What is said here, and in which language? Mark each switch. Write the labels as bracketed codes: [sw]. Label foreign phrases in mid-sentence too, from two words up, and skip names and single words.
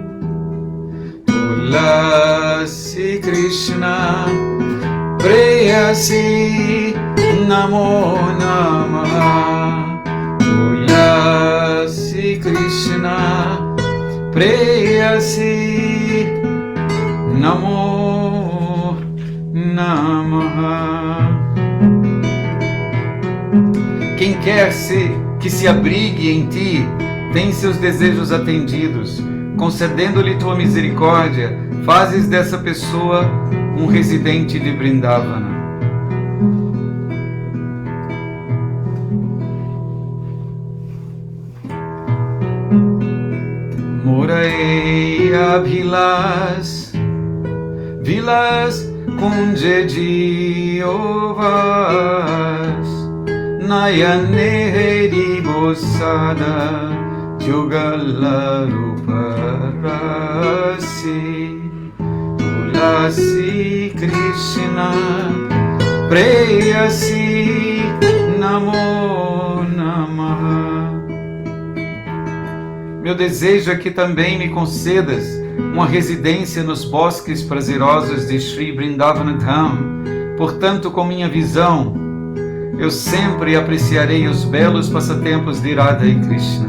[sa] तुलसी कृष्ण प्रेयसी नमो नमः. तुलसी कृष्ण प्रेयसी नमो नमः. [pt] Quem quer que se abrigue em ti, tem seus desejos atendidos. Concedendo-lhe tua misericórdia, fazes dessa pessoa um residente de Vrindavana. [bn] মোরেই অভিলাষ, বিলাস কুঞ্জে দিও বাস, নয়নে হেরি সদা যুগলরূপরাশি. [sa] तुलसी कृष्ण प्रेयसी नमो नमः. [pt] Meu desejo é que também me concedas uma residência nos bosques prazerosos de Sri Vrindavana Dham. Portanto, com minha visão, eu sempre apreciarei os belos passatempos de Radha e Krishna.